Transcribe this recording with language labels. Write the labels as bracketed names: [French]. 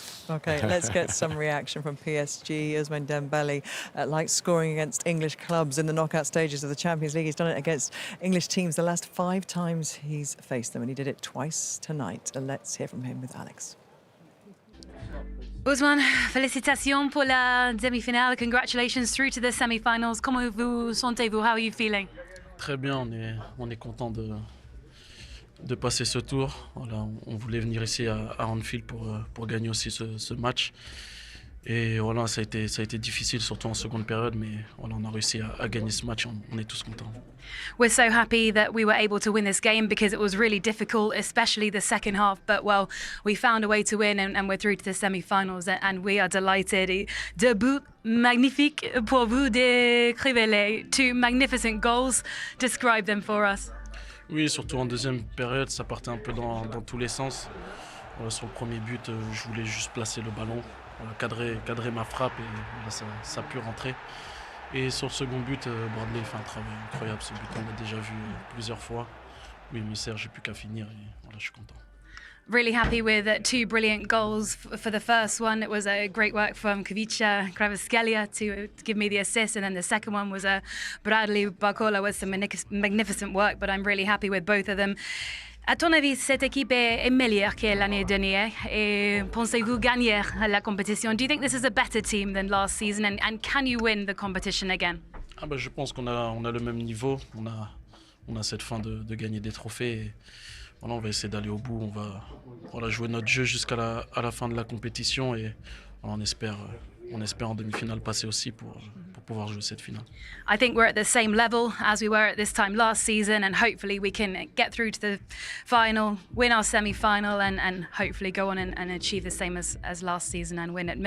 [English] Okay, let's get some reaction from PSG. Ousmane Dembele likes scoring against English clubs in the knockout stages of the Champions League. He's done it against English teams the last 5 times he's faced them, and he did it twice tonight. And let's hear from him with Alex. [French] Ousmane, félicitations pour la demi-finale. [English] Congratulations through to the semi-finals. [French] Comment vous sentez-vous? [English] How are you feeling? [French] Très bien, on est content de passer ce tour. Voilà, on voulait venir ici à Anfield pour gagner aussi ce match. Et voilà, ça a été difficile, surtout en seconde période, mais voilà, on a réussi à gagner ce match. On est tous contents. [English] We're so happy that we were able to win this game because it was really difficult, especially the second half. But, well, we found a way to win and we're through to the semi-finals and we are delighted. [French] Debut magnifique pour vous. Décrivez-les. [English] 2 magnificent goals. Describe them for us. [French] Oui, surtout en deuxième période, ça partait un peu dans tous les sens. Sur le premier but, je voulais juste placer le ballon, cadrer ma frappe et voilà, ça a pu rentrer. Et sur le second but, Bradley fait un travail incroyable. Ce but, on l'a déjà vu plusieurs fois. Oui, émissaire, j'ai plus qu'à finir et voilà, je suis content. [English] Really happy with 2 brilliant goals for the first one. It was a great work from Kavica Kvaratskhelia to give me the assist, and then the second one was Bradley Barcola with some magnificent work, but I'm really happy with both of them. [French] À ton avis, cette équipe est meilleure que l'année dernière et pensez-vous gagner la compétition? [English] Do you think this is a better team than last season and can you win the competition again? [French] Je pense qu'on a le même niveau, on a cette fin de gagner des trophées. Et voilà, on va essayer d'aller au bout, on va jouer notre jeu jusqu'à la fin de la compétition et voilà, on espère en demi-finale passer aussi pour pouvoir jouer cette finale. [English] I think we're at the same level as we were at this time last season and hopefully we can get through to the final, win our semi-final and hopefully go on and achieve the same as last season and win it.